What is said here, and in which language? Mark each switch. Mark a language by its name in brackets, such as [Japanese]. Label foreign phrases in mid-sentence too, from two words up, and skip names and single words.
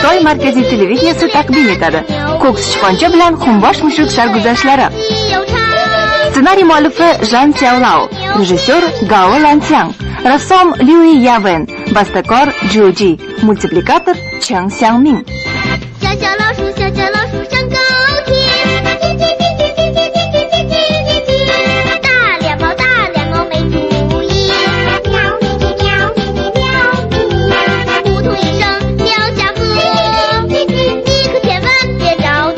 [Uzbek] markaziy televideniyesi taqdim etadi. Ko'k sichqoncha bilan xumbosh mushuk sarguzashtlari. Ssenariy muallifi Zhang Xiaolao, rejissyor Gao Lanqiang, rassom Liu Yawen, bastakor Zhu Ji, multiplikator Cheng Xiangming. [Chinese] 小小老鼠，小小老鼠上高天。大脸猫，大脸猫没主意。喵咪咪喵咪咪喵咪。扑通一声掉下河，你可千万别着急。